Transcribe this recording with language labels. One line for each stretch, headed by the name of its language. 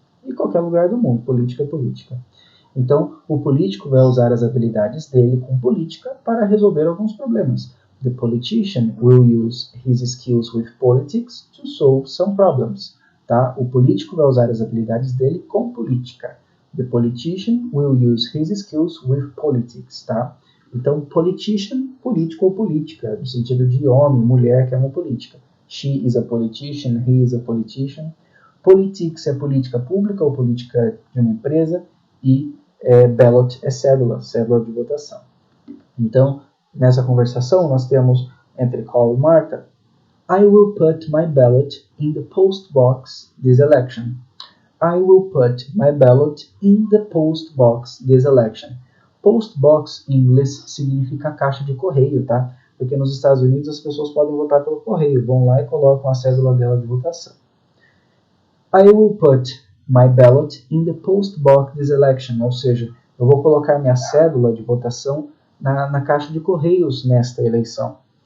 Portuguese: Em qualquer lugar do mundo, política é política. Então, o político vai usar as habilidades dele com política para resolver alguns problemas.
English: The politician will use his skills with politics to solve some problems.
Portuguese: Tá? O político vai usar as habilidades dele com política.
English: The politician will use his skills with politics.
Portuguese: Tá? Então, politician, político ou política, no sentido de homem, mulher, que é uma política.
English: She is a politician, he is a politician.
Portuguese: Politics é política pública ou política de uma empresa, e ballot é cédula de votação. Então, nessa conversação, nós temos entre Carl e Martha:
English: I will put my ballot in the post box this election. I will put my ballot in the post box this election.
Portuguese: Post box em inglês significa caixa de correio, tá? Porque nos Estados Unidos as pessoas podem votar pelo correio, vão lá e colocam a cédula dela de votação.
English: I will put my ballot in the post box this election.
Portuguese: Ou seja, eu vou colocar minha cédula de votação na caixa de correios nesta eleição.